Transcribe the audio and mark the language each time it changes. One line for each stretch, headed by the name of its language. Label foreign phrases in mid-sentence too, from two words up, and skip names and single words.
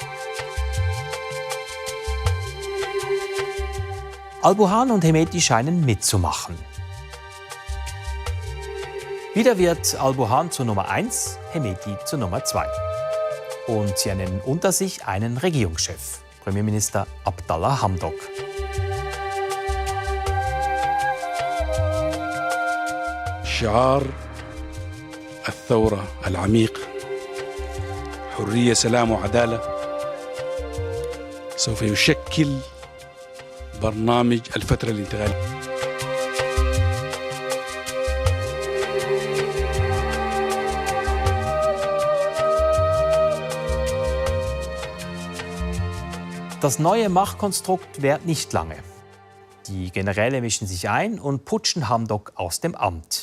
German: Al-Burhan und Hemeti scheinen mitzumachen. Wieder wird Al-Burhan zur Nummer 1, Hemeti zur Nummer 2. Und sie ernennen unter sich einen Regierungschef, Premierminister Abdallah Hamdok.
Arabic: شعار الثورة العميق حرية سلام وعدالة سوف يشكل برنامج الفترة الانتقالية.
German: Das neue Machtkonstrukt währt nicht lange. Die Generäle mischen sich ein und putschen Hamdok aus dem Amt.